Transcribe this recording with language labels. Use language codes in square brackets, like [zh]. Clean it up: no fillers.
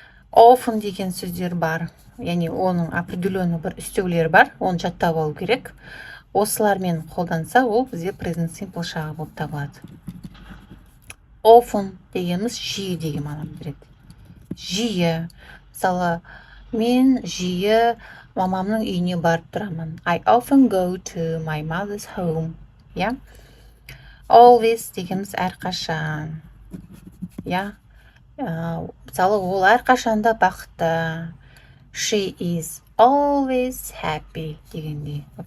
[kk] Often деген сөздер бар, яғни оның определенный бір үстеулері бар, оны жаттап алу керек. Осылармен қолданса, ол бізде present simple шағы болып табылады. Often дегеніміз жиі деген мағынаны береді. Жиі, мысалы, мен жиі мамамның үйіне барып тұрамын. [en] I often go to my mother's home. [kk] Always дегеніміз әрқашан. Мысалы, ол әрқашанда бақытты. [en] She is always happy [kk] дегендей.